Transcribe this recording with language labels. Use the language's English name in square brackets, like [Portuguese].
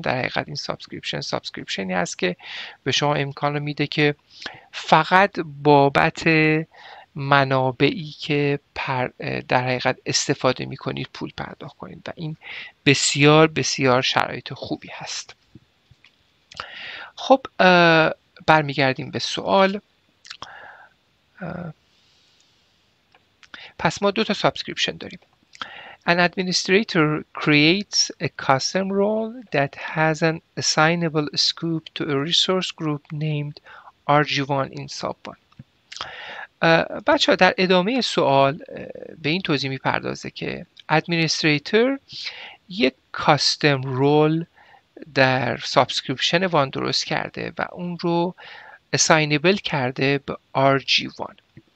[Persian] در حقیقت این سابسکریپشنی هست که به شما امکان رو میده که فقط بابت منابعی که در حقیقت استفاده میکنید پول پرداخت کنید و این بسیار بسیار شرایط خوبی هست. خب برمیگردیم به سوال. پس ما دو تا سابسکریپشن داریم. [English] An administrator creates a custom role that has an assignable scope to a resource group named RG1 in sub1. [Persian] بچه ها در ادامه سوال به این توضیح میپردازه که ادمینستریتور یک کاستم رول در سابسکریپشن وان درست کرده و اون رو اساینبل کرده به RG1.